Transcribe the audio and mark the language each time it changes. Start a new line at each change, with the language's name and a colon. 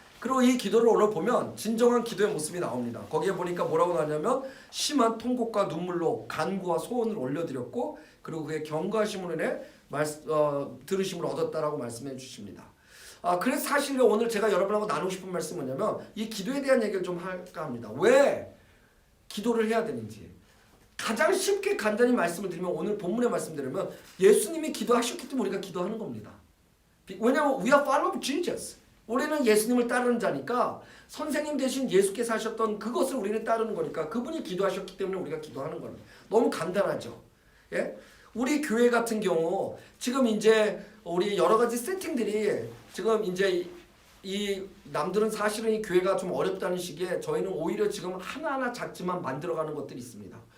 Korean: 그리고 이 기도를 오늘 보면 진정한 기도의 모습이 나옵니다. 거기에 보니까 뭐라고 나냐면 심한 통곡과 눈물로 간구와 소원을 올려드렸고 그리고 그의 경거하심으로 인해 들으심을 얻었다라고 말씀해 주십니다. 그래서 사실 오늘 제가 여러분하고 나누고 싶은 말씀은 뭐냐면 이 기도에 대한 얘기를 좀 할까 합니다. 왜 기도를 해야 되는지 가장 쉽게 간단히 말씀을 드리면 오늘 본문의 말씀드리면 예수님이 기도하셨기 때문에 우리가 기도하는 겁니다. 왜냐하면
English: we are follow of Jesus.
Korean: 우리는 예수님을 따르는 자니까 선생님 대신 예수께서 하셨던 그것을 우리는 따르는 거니까 그분이 기도하셨기 때문에 우리가 기도하는 겁니다. 너무 간단하죠. 예? 우리 교회 같은 경우 지금 이제 우리 여러 가지 세팅들이 지금 이제 이 남들은 사실은 이 교회가 좀 어렵다는 시기에 저희는 오히려 지금 하나하나 작지만 만들어가는 것들이 있습니다.